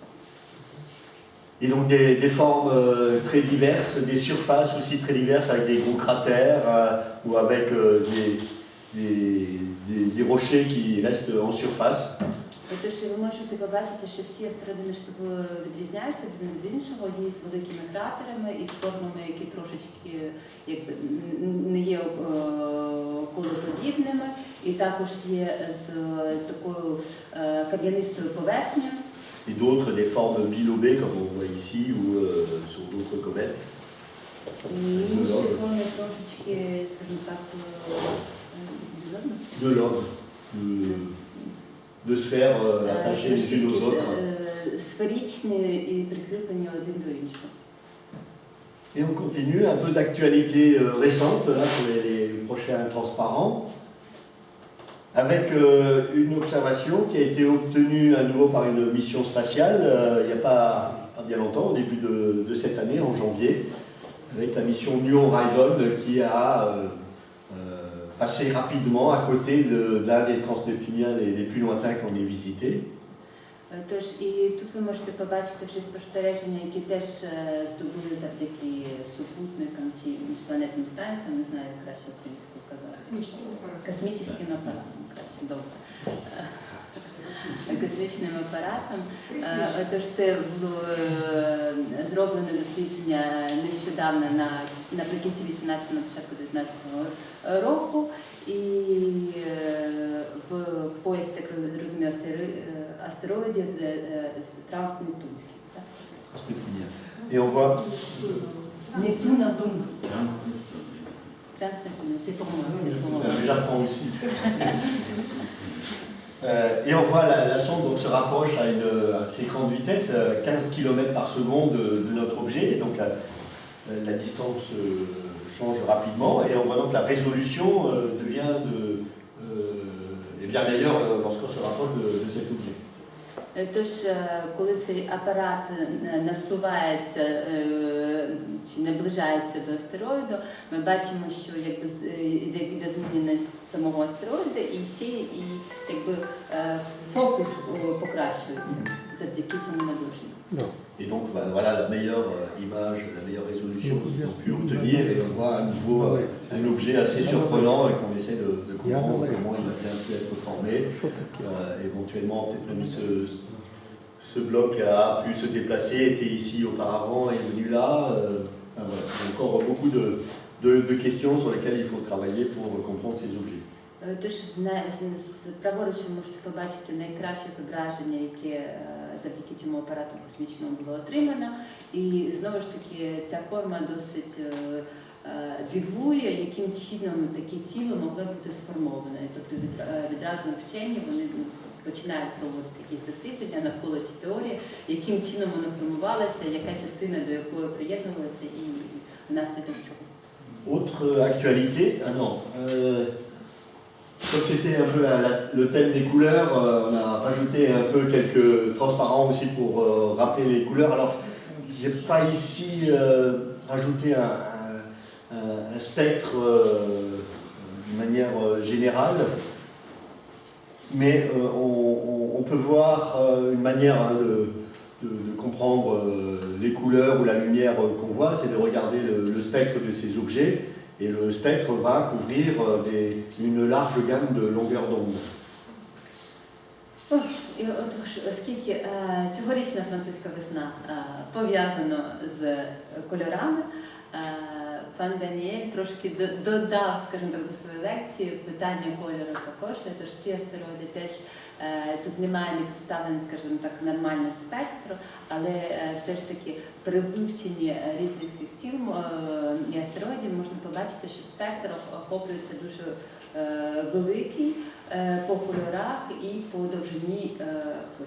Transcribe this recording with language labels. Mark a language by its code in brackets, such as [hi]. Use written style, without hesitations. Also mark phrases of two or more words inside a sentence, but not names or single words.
[fr] Et donc des formes très diverses, des surfaces aussi très diverses avec des gros cratères ou avec des rochers qui restent en surface. [uk] Тож ви можете побачити, що всі астероїди між собою відрізняються один від іншого, є з великими кратерами і з формами, які трошечки якби, не є колоподібними, і також є з такою кам'янистою поверхнею. [fr] Et d'autres des formes bilobées comme on voit ici ou sur d'autres comètes. [uk] І інші форми трошечки, скажімо так, [fr] De l'homme, de sphères attachées les unes aux autres. [uk] Сферичні і прикріплені один до іншого. [fr] Et on continue, un peu d'actualité récente là, pour les prochains transparents, avec une observation qui a été obtenue à nouveau par une mission spatiale il n'y a pas bien longtemps, au début de cette année, en janvier, avec la mission New Horizon qui a passé rapidement à côté d'un des transneptuniens les plus lointains qu'on ait visités. [uk] Тож і тут ви можете побачити вже спостереження, які теж здобули завдяки супутникам чи міжпланетним станціям, не знаю, як краще українською казати. Космічним апаратом, краще, добре. Космічним апаратом. Тож це було зроблено дослідження нещодавно наприкінці 18-го, початку 19-го року. І в пояс, так розумію, астероїдів транснептунських. [fr] Et on voit [uk] Нептуновым. Транснептунський. [fr] Транснептунum, c'est pour moi, c'est pour moi. j'apprends aussi. Et on voit la sonde donc, se rapproche à une assez grande vitesse, 15 km par seconde de notre objet. Et donc la distance change rapidement et on voit donc la résolution devient bien meilleure lorsqu'on se rapproche de cet objet. [uk] Тож, коли цей апарат насувається чи наближається до астероїду, ми бачимо, що якби йде відозмінення самого астероїда і ще і якби фокус покращується завдяки цьому наближенню. [fr] Et donc voilà la meilleure image, la meilleure résolution qu'ils ont pu obtenir et on voit à nouveau un objet assez surprenant et qu'on essaie de comprendre comment il a bien pu être formé, éventuellement peut-être même ce bloc a pu se déplacer, était ici auparavant, est venu là. Voilà. Il y a encore beaucoup de questions sur lesquelles il faut travailler pour comprendre ces objets. [uk] Тож праворуч ви можете побачити найкраще зображення, яке завдяки цьому апарату космічному було отримано. І знову ж таки ця форма досить дивує, яким чином таке тіло могло бути сформоване. Тобто відразу вчені вони починають проводити якісь дослідження навколо цієї теорії, яким чином воно формувалося, яка частина до якої приєднувалася і внаслідок чого. [fr] Autre actualité, comme c'était un peu le thème des couleurs, on a rajouté un peu quelques transparents aussi pour rappeler les couleurs. Alors, j'ai pas ici rajouté un spectre de manière générale, mais on peut voir une manière de comprendre les couleurs ou la lumière qu'on voit, c'est de regarder le spectre de ces objets. Et le spectre va couvrir une large gamme de longueurs d'onde. [uk] І отож, оскільки цьогорічна французька весна пов'язана з кольорами, пан Даніель трошки додав, скажімо так, до своєї лекції питання кольору також. Тож ці астероїди теж, тут немає не представлено, скажімо так, нормального спектру, але все ж таки при вивченні різних цих тіл і астероїдів можна побачити, що спектр охоплюється дуже великий по кольорах і по довжині хвиль.